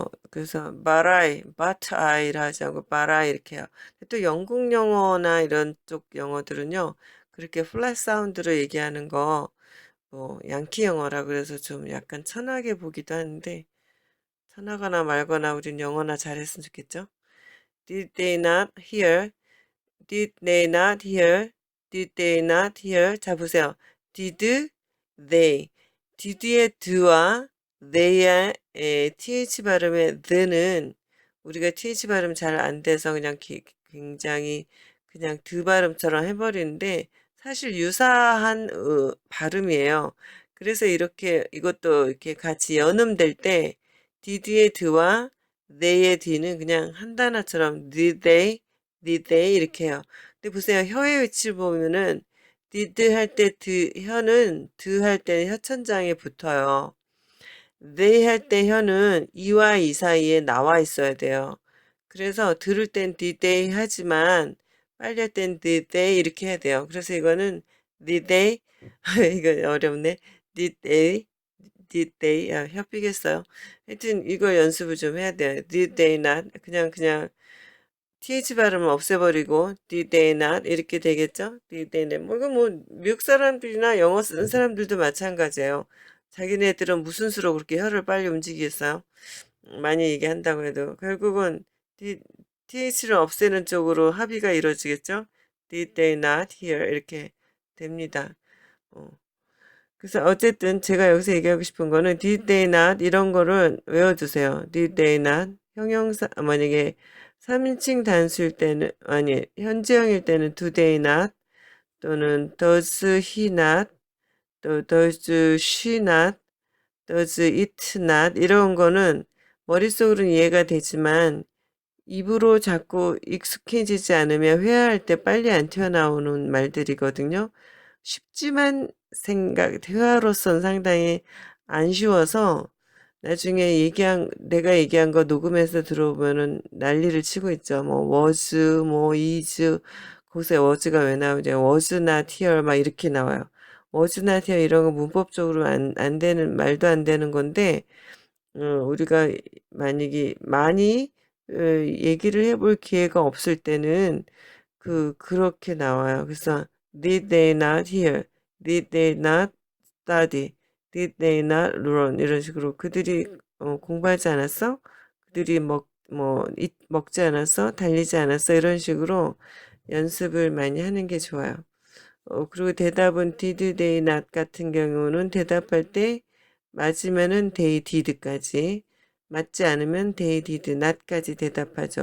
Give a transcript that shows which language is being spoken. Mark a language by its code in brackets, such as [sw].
[ko] 그래서 but I를 하지 않고 but I 이렇게 해요. 또 영국 영어나 이런 쪽 영어들은요, 그렇게 플랫 사운드로 얘기하는 거, 뭐, 양키 영어라 그래서 좀 약간 천하게 보기도 하는데, 천하거나 말거나 우린 영어나 잘했으면 좋겠죠? [en] Did they not hear? Did they not hear? Did they not hear? 자, 보세요. Did they. [ko] 뒤에 드와 they의 th 발음의 the는 우리가 th 발음 잘 안 돼서 그냥 굉장히 그냥 드 발음처럼 해버리는데 사실 유사한 발음이에요. 그래서 이렇게 이것도 이렇게 같이 연음될 때 did의 드와 they의 d는 그냥 한 단어처럼 did they 이렇게 해요. 근데 보세요. 혀의 위치를 보면은 did 할 때 혀는 드 할 때 혀천장에 붙어요. they 할 때 혀는 이와 이 사이에 나와 있어야 돼요. 그래서 들을 땐 did they 하지만 빨리 할 땐 did they 이렇게 해야 돼요. 그래서 이거는 did they 이거 어렵네. did they 혀 삐겠어요. 하여튼 이거 연습을 좀 해야 돼요. did they not 그냥 th 발음을 없애버리고 did they not 이렇게 되겠죠? did they not 이거 미국 사람들이나 영어 쓰는 사람들도 마찬가지예요. 자기네들은 무슨 수로 그렇게 혀를 빨리 움직이겠어요? 많이 얘기한다고 해도 결국은 th를 없애는 쪽으로 합의가 이루어지겠죠? did they not hear 이렇게 됩니다. 어. 그래서 어쨌든 제가 여기서 얘기하고 싶은 거는 did they not 이런 거를 외워두세요. did they not 형용사 만약에 3인칭 단수일 때는 아니 현재형일 때는 do they not 또는 does he not 또 does she not does it not 이런 거는 머릿속으로는 이해가 되지만 입으로 자꾸 익숙해지지 않으면 회화할 때 빨리 안 튀어나오는 말들이거든요. 쉽지만 대화로서는 상당히 안 쉬워서 나중에 내가 얘기한 거 녹음해서 들어보면은 난리를 치고 있죠. was, is, 거기서 was가 왜 나오냐. was not here, 막 이렇게 나와요. was not here 이런 거 문법적으로 안 되는, 말도 안 되는 건데, 우리가 만약에 많이 얘기를 해볼 기회가 없을 때는 그렇게 나와요. [en] 그래서 did they not hear? did they not study? did they not learn? [ko] 이런 식으로 그들이 공부하지 않았어? 그들이 먹지 않았어? 달리지 않았어? 이런 식으로 연습을 많이 하는 게 좋아요. 그리고 대답은 did they not 같은 경우는 대답할 때 맞으면은 they did까지, 맞지 않으면 they did not까지 대답하죠.